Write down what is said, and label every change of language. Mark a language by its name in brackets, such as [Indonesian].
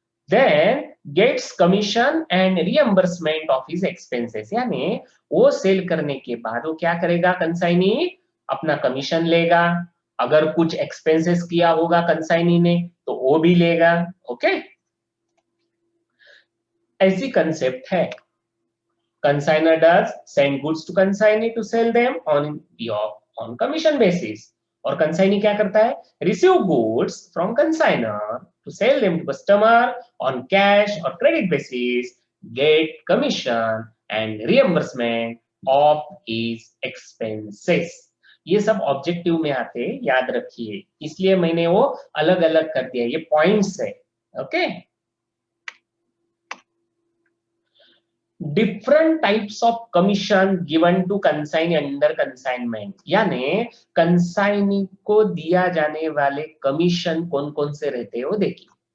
[English] then gets commission and reimbursement of his expenses, [Hindi] यानी वो cell करने के बाद वो क्या करेगा, कंसाइनी अपना कमीशन लेगा, अगर कुछ एक्सपेंसेस किया होगा कंसाइनी ने तो वो भी लेगा। ओके, ऐसी कंसेप्ट है। [English] Consignor does send goods to consignee to sell them on commission basis. [Hindi] और consignee क्या करता है, [English] receive goods from consignor to sell them to customer on cash or credit basis, get commission and reimbursement of his expenses. [Hindi] ये सब objective में आते, याद रखिए, इसलिए मैंने वो अलग अलग कर दिया, ये पॉइंट्स है। Okay, [English] different types of commission given to consignee under consignment, [Hindi] यानी कंसाइनी को दिया जाने वाले कमीशन कौन कौन से रहते हैं वो देखिए।